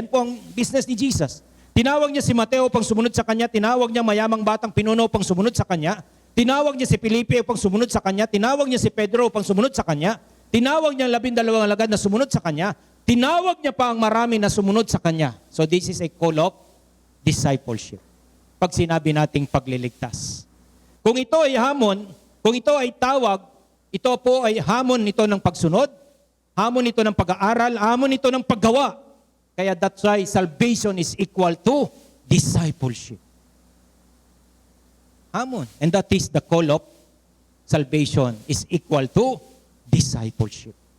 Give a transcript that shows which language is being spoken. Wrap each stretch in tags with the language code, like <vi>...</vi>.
<tl>Yan po ang business ni Jesus. Tinawag niya si Mateo pang sumunod sa kanya. Tinawag niya mayamang batang pinuno pang sumunod sa kanya. Tinawag niya si Felipe upang sumunod sa kanya. Tinawag niya si Pedro upang sumunod sa kanya. Tinawag niya ang 12 alagad na sumunod sa kanya. Tinawag niya pa ang marami na sumunod sa kanya.</tl> <en>So this is a call of discipleship.</en> <tl>Pag sinabi nating pagliligtas. Kung ito ay hamon, kung ito ay tawag, ito po ay hamon nito ng pagsunod, hamon nito ng pag-aaral, hamon nito ng paggawa. Kaya</tl> <en>that's why salvation is equal to discipleship.</en> <tl>Hamon.</tl> <en>And that is the call of salvation is equal to discipleship.</en>